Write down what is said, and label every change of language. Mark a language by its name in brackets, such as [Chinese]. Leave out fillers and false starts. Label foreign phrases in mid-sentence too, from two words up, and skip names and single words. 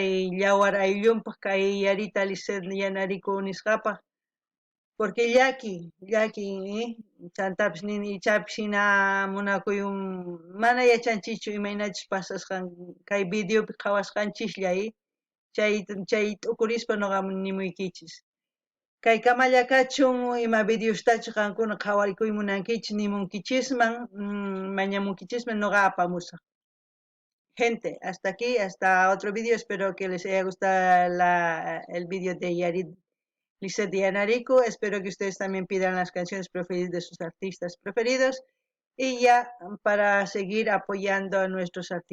[Quechua] yawar ayllunpaq kay Yarita Lisset Yanariku nisqapaq porque llaki chantapis nini ichapis hina munakuy mana yachanchichu imaynachus pasasqan kay videopi qhawasqanchiklla chay t'ukurispa noqa nimuykichis kay kamallakachun ima videostachu qankuna qhawarikuy munankichis nimunkichisman mañamunkichisman noqa apamusaq. [Spanish] Gente, hasta aquí, hasta otro video. Espero que les haya gustado el video de Yarit Lisset y Anarico. Espero que ustedes también pidan las canciones preferidas de sus artistas preferidos. Y ya para seguir apoyando a nuestros artistas.